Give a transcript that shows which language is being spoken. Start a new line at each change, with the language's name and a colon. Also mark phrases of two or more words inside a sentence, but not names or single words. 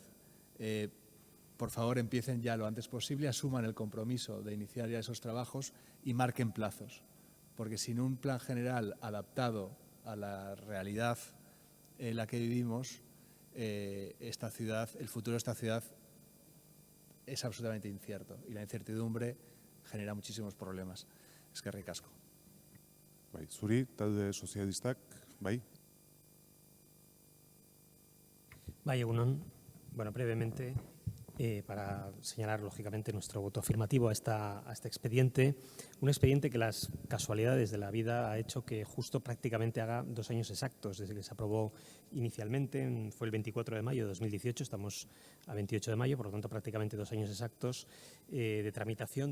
Spanish: Por favor, empiecen ya lo antes posible, asuman el compromiso de iniciar ya esos trabajos y marquen plazos, porque sin un plan general adaptado a la realidad en la que vivimos, esta ciudad, el futuro de esta ciudad es absolutamente incierto y la incertidumbre genera muchísimos problemas.
Basque: Eskerrik asko. Bai, zuri, talde sozialistak, bai? Bai, egunon.
Spanish: Bueno, brevemente, para señalar lógicamente nuestro voto afirmativo a este expediente, un expediente que las casualidades de la vida ha hecho que justo prácticamente haga 2 años exactos desde que se aprobó inicialmente, fue el 24 de mayo de 2018, estamos a 28 de mayo, por lo tanto prácticamente 2 años exactos de tramitación